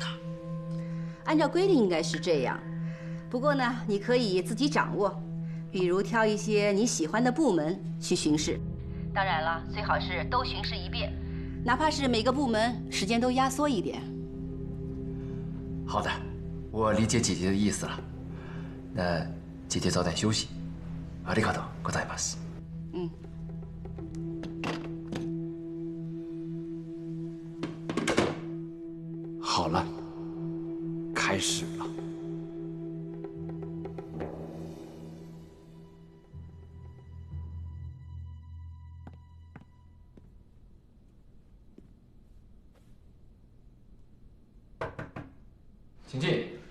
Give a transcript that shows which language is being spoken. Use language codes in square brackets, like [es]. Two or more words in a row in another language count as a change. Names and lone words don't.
[zh] 按照规定应该是这样，不过呢，你可以自己掌握，比如挑一些你喜欢的部门去巡视。当然了，最好是都巡视一遍，哪怕是每个部门时间都压缩一点。好的，我理解姐姐的意思了。那姐姐早点休息。 [ja] ありがとうございます。 [zh] 好了，开始了。请进。